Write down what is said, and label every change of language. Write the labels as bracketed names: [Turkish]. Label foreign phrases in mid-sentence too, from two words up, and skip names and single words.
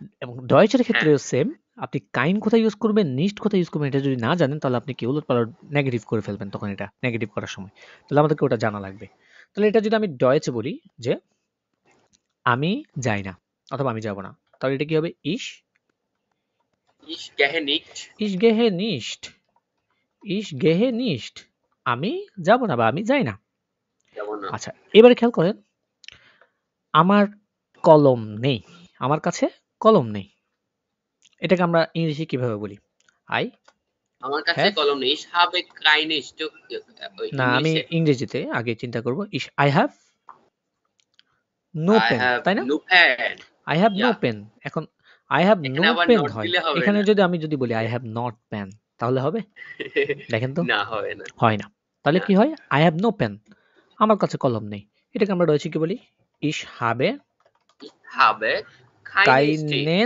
[Bangla] এবং ডয়েচের ক্ষেত্রেও সেম। আপনি কাইন কোথায় ইউজ করবেন, নিস্ট কোথায় ইউজ করবেন, এটা যদি না জানেন তাহলে আপনি কি উলটপালট নেগেটিভ করে ফেলবেন তখন, এটা নেগেটিভ করার সময়। তাহলে আমাদেরকে ওটা জানা লাগবে। তাহলে এটা যদি আমি ডয়েচে বলি যে আমি যাই না অথবা আমি যাব না, তাহলে এটা কি হবে? [German] Ich gehe nicht. Ich gehe nicht, Ich gehe nicht, [Bangla] আমি যাব না বা আমি যাই না। যাব না। আচ্ছা, এবারে খেয়াল করেন, আমার কলম নেই, আমার কাছে কলম নেই। এটাকে আমরা ইংলিশে কিভাবে বলি? আই আমার কাছে হ্যাভ, কলম নেই। [German] Ich habe keine Stück [Bangla] না আমি ইংলিশে। ইংরেজিতে আগে চিন্তা করব। [English] I have no [Bangla] I পেন, have তাই না? [English] no pen. I have no [Bangla] Yeah. পেন। এখন [English] I have [Bangla] এখানে নো আবার পেন নট হয়, দিলে হবে এখানে না। যদি আমি যদি বলি [English] I have not pen, [Bangla] তাহলে হবে? দেখেন তো, না হবে না। হয় না। তাহলে না। কি হয়? [English] I have no pen, [Bangla] আমার কাছে কলম নেই। এটাকে আমরা রয়েছে কি বলি? [German] Ich habe Ich habe keine Stick.